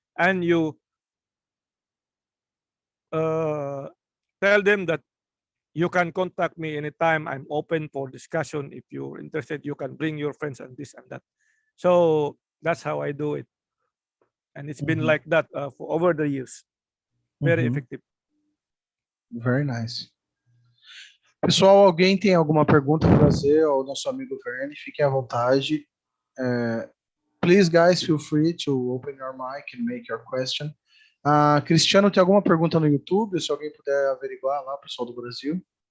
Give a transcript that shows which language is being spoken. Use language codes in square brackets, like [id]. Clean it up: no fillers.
[en] And you tell them that you can contact me anytime. I'm open for discussion. If you're interested, you can bring your friends and this and that. So that's how I do it. And it's been like that for over the years. Very effective. Very nice. [pt] Pessoal, alguém tem alguma pergunta para fazer ao nosso amigo Verne? Fiquem à vontade. [en] Please, guys, feel free to open your mic and make your question. [pt] Cristiano, tem alguma pergunta no YouTube? Se alguém puder averiguar lá, pessoal do Brasil.